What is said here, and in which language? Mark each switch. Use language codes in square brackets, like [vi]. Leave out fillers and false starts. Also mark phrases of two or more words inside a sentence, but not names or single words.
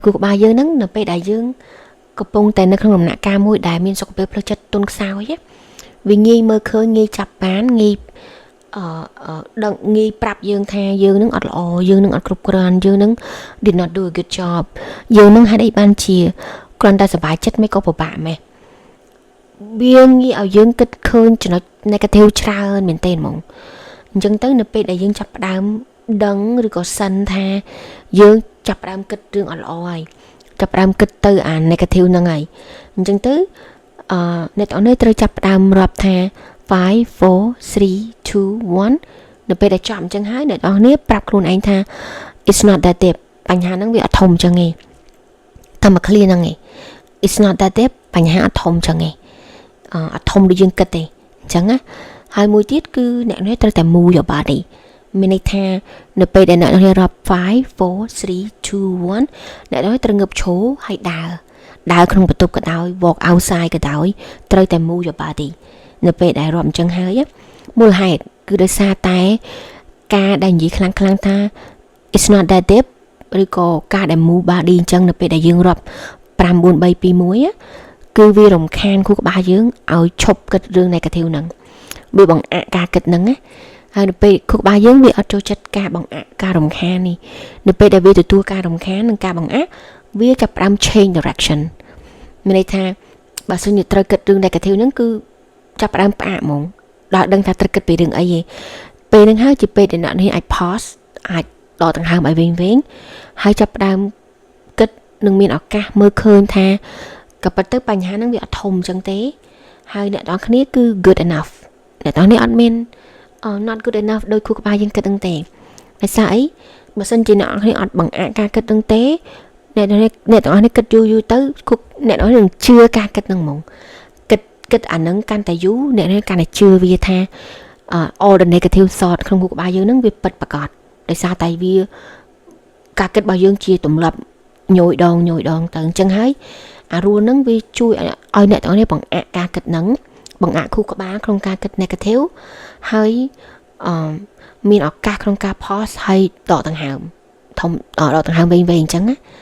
[km] គូក្បាលយើងហ្នឹងនៅពេលដែលយើងកំពុងតែនៅក្នុងដំណាក់កាលមួយដែលមានសុខភាពផ្លូវចិត្តទន់ខ្សោយវាងាយមើលឃើញងាយ ចាប់បានងាយដឹងងាយប្រាប់យើងថាយើងនឹងអត់ល្អយើងនឹងអត់គ្រប់គ្រាន់យើងនឹង [en] did not do a good job [km] យើងនឹងហេតុអីបានជាគ្រាន់តែសប្បាយចិត្តមិនក៏ពិបាកម៉េះវាងាយឲ្យយើងគិតឃើញចំណុច negative ច្រើនមែនទែនហ្មងអញ្ចឹងទៅនៅពេលដែលយើងចាប់ផ្ដើមដឹងឬក៏សិនថាយើងចាប់ផ្ដើមគិតរឿងអត់ល្អហើយចាប់ផ្ដើមគិតទៅអា negative ហ្នឹងហើយអញ្ចឹងទៅអ្នកទាំងអស់នេះត្រូវចាប់ផ្ដើមរាប់ថា 5 4 3 2 1នៅពេលដែលចប់អញ្ចឹងហើយអ្នកទាំងអស់នេះប្រាប់ខ្លួនឯងថា [en] it's not that deep [km] បញ្ហាហ្នឹងវាអត់ធំអញ្ចឹងទេតែមក clear ហ្នឹងឯង it's [en] not that deep [km] បញ្ហាអត់ធំអញ្ចឹងទេអត់ធំដូចយើងគិតទេអញ្ចឹងណាហើយមួយទៀតគឺអ្នកនេះត្រូវតែ [en] move your body [km] មានន័យថានៅពេលដែលអ្នកនេះរាប់5 4 3 2 1អ្នកនេះត្រូវងើបឈរហើយដើរក្នុងបន្ទប់ក៏ដោយ [en] walk outside [km] ក៏ដោយត្រូវតែ [en] move your body [km] នៅពេលដែលរាប់អញ្ចឹងហើយមូលហេតុគឺដោយសារតែការដែលនិយាយខ្លាំងថា [en] it's not that deep [km] ឬក៏ការដែល [en] move body [km] អញ្ចឹងនៅពេលដែលយើងរាប់5 4 3 2 1គឺវារំខានខួរក្បាលយើងឲ្យឈប់គិតរឿង negative ហ្នឹងវាបង្អាក់ការគិតហ្នឹងណាហើយនៅពេលខួរក្បាលយើងវាអត់ចូលចិត្តការបង្អាក់ការរំខាននេះនៅពេលដែលវា ទទួលការរំខាននិងការបង្អាក់វាចាប់ផ្ដើម [en] change direction [km] មានន័យថាបើសិនជាត្រូវគិតរឿង negative ហ្នឹងគឺចាប់ផ្ដើមផ្អាកហ្មងដល់ដឹងថា ត្រូវគិតពីរឿងអីទេពេលហ្នឹងហើយជាពេលដែលអ្នកនេះអាច pause អាចដកដង្ហើមឲ្យវែងហើយចាប់ផ្ដើមគិត នឹងមានឱកាសមើលឃើញថាក៏ប៉ុន្តែបញ្ហាហ្នឹងវាអត់ធំអញ្ចឹងទេហើយអ្នកទាំងគ្នាគឺ [en] good enough [km] អ្នកទាំងនេះអត់មាន [en] not good enough [km] ដោយខួរក្បាលយើងគិតហ្នឹងទេដោយសារអីបើសិនជាអ្នកទាំងគ្នាអត់បង្អាក់ការគិតហ្នឹងទេអ្នកទាំងនេះគិតយូរទៅអ្នកទាំងនេះនឹងជឿការគិតហ្នឹងហ្មងគិតអាហ្នឹងកាន់តែយូរអ្នកនេះកាន់តែជឿវាថា [en] all the negative thought [km] ក្នុងខួរក្បាលយើងហ្នឹងវាពិតប្រាកដដោយសារតែវាការគិតរបស់យើងជាទម្លាប់ញយដងទៅអញ្ចឹងហើយអារੂហ្នឹងវាជួយឲ្យអ្នកទាំងនេះបង្អាក់ការគិតហ្នឹងបង្អាក់ខួរក្បាលក្នុងការគិត negative ហើយមានឱកាសក្នុងការ pause ហើយដកដង្ហើមដកដង្ហើមវែងអញ្ចឹងណា